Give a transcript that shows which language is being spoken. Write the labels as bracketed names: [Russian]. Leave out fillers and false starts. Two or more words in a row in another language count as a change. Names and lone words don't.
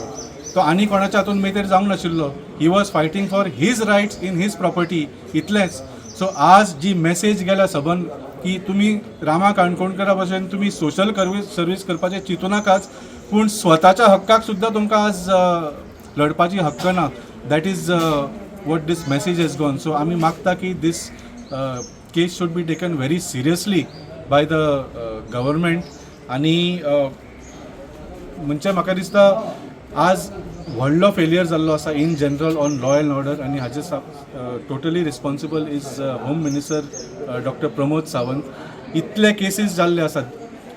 [Konkani] तो आनी कोणाच्या हातूंत मेतेर जावंक नाशिल्लो. [English] He was fighting for his rights in his property [Konkani] इतलेंच. सो आज जी मेसेज गेल्या सबंद की तुमी रामा काणकोणकरा भशेन तुमी [English] social service [Konkani] करपाचें चिंतू नाकाच, पूण स्वताच्या हक्काक सुद्दां तुमकां आज लढपाची हक्क ना. [English] That is what this message has gone. So [Konkani] आमी मागता की [English] this case should be taken very seriously by the government. [Konkani] आनी म्हणजे म्हाका दिसता आज व्हडलो फेलियर जाल्लो आसा [English] in general on law and order, [Konkani] आनी हाजे [English] totally responsible is Home Minister Doctor प्रमोद सावंत. [Konkani] इतले केसीस जाल्ले आसात.